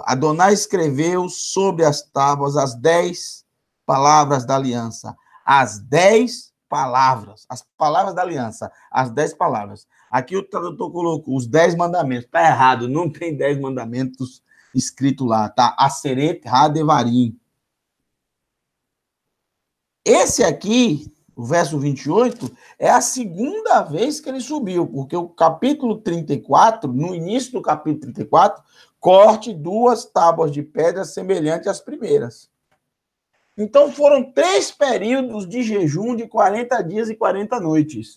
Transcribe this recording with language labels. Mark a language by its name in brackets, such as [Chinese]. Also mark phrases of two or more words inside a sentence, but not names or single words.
[Portuguese] Adonai escreveu sobre as tábuas as 10 palavras da aliança. As 10 palavras. As palavras da aliança. As 10 palavras. Aqui o tradutor colocou os 10 mandamentos. Está errado, não tem 10 mandamentos escrito lá. Tá? [Hebrew] עשרת הדברים. [Portuguese] Esse aqui, o verso 28, é a segunda vez que ele subiu, porque o capítulo 34, no início do capítulo 34, corte 2 tábuas de pedra semelhantes às primeiras. Então foram 3 períodos de jejum de 40 dias e 40 noites.